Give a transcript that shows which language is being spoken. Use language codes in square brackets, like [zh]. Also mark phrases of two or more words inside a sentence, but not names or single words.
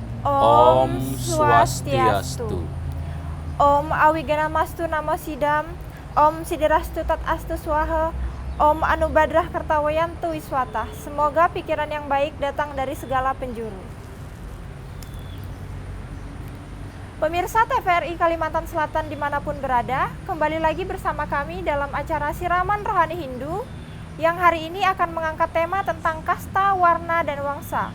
[sa] Om Om Swastiastu. Swastiastu. ॐ अविगनमस्तु नमो सिदम्. ॐ सिदिरस्तु तत् अस्तु स्वाहा। ॐ अनुबद्रः कर्तवयन्तु विश्वत. [id] Semoga pikiran yang baik datang dari segala penjuru. Pemirsa TVRI Kalimantan Selatan dimanapun berada, kembali lagi bersama kami dalam acara Siraman Rohani Hindu yang hari ini akan mengangkat tema tentang kasta, warna, dan wangsa.